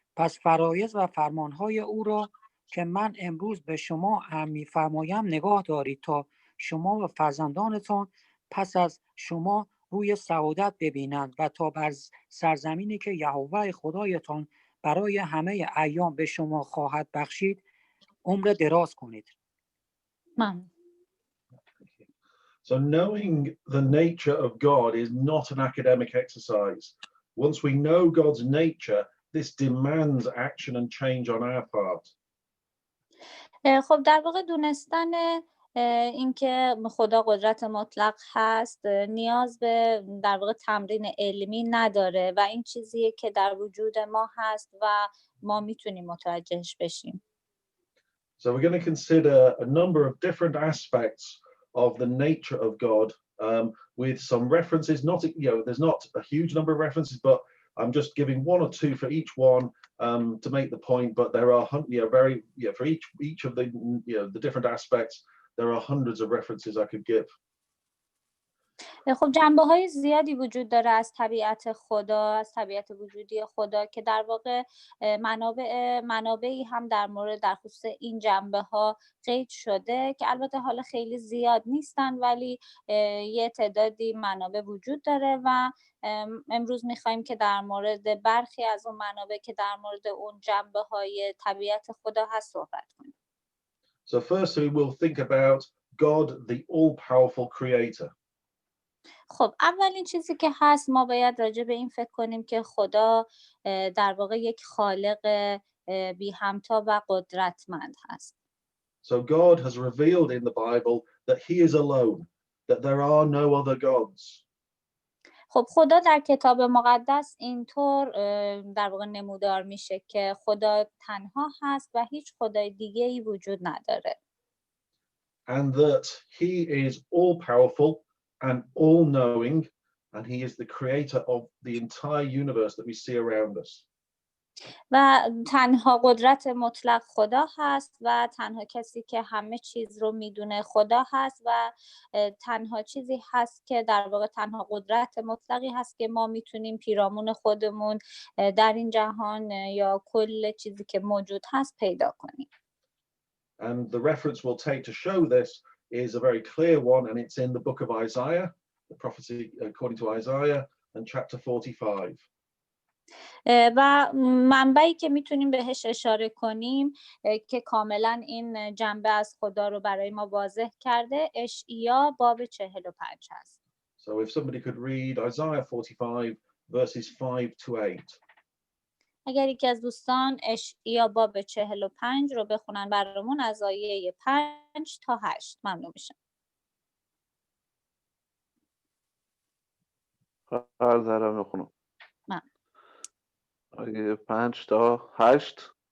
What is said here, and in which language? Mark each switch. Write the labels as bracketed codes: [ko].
[fa] پس فرایض و فرمانهای او را که من امروز به شما می‌فرمایم نگاه دارید تا شما و فرزندانتان پس از شما روی سعادت ببینند و تا بر سرزمینی که یهوه خدایتان برای همه ایام به شما خواهد بخشید عمر دراز کنید. [en] So knowing the nature of God is not an academic exercise. Once we know God's nature, this demands action and change on our part. [fa] خب در واقع دونستن اینکه خدا قدرت مطلق هست نیاز به در واقع تمرین علمی نداره و این چیزیه که در وجود ما هست و ما میتونیم متوجهش بشیم. [en] So we're going to consider a number of different aspects of the nature of God with some references. Not, there's not a huge number of references, but I'm just giving one or two for each one to make the point. But there are, for each of the, the different aspects, there are hundreds of references I could give. [fa] خب جنبه های زیادی وجود داره از طبیعت خدا، از طبیعت وجودی خدا که در واقع منابعی هم در خصوص این جنبه ها قید شده که البته حالا خیلی زیاد نیستن ولی یه تعدادی منابع وجود داره و امروز میخوایم که در مورد برخی از اون منابع که در مورد اون جنبه های طبیعت خدا هست صحبت کنیم. [en] So firstly, we'll think about God, the all-powerful creator. [fa] خب اولین چیزی که هست ما باید راجع به این فکر کنیم که خدا در واقع یک خالق بی همتا و قدرتمند هست. [en] So God has revealed in the Bible that he is alone, that there are no other gods. [fa] خب خدا در کتاب مقدس اینطور در واقع نمودار میشه که خدا تنها هست و هیچ خدای دیگه‌ای وجود نداره. [en] And that he is all-powerful and all-knowing, and he is the creator of the entire universe that we see around us. [fa] و تنها قدرت مطلق خدا هست و تنها کسی که همه چیز رو میدونه خدا هست و تنها چیزی هست که در واقع تنها قدرت مطلقی هست که ما میتونیم پیرامون خودمون در این جهان یا کل چیزی که موجود هست پیدا کنیم. [en] And the reference we'll take to show this is a very clear one, and it's in the book of Isaiah, the prophecy according to Isaiah, and chapter 45. [fa] و منبعی که میتونیم بهش اشاره کنیم که کاملا این جنبه از خدا رو برای ما واضح کرده اشعیا باب 45 هست. [en] So if somebody could read Isaiah 45 verses 5 to 8. [fa] اگر یکی از دوستان اشعیا باب 45 رو بخونن برامون از آیه 5 تا 8 ممنون میشم. هر ذره میخونم. آیه 5 تا 8.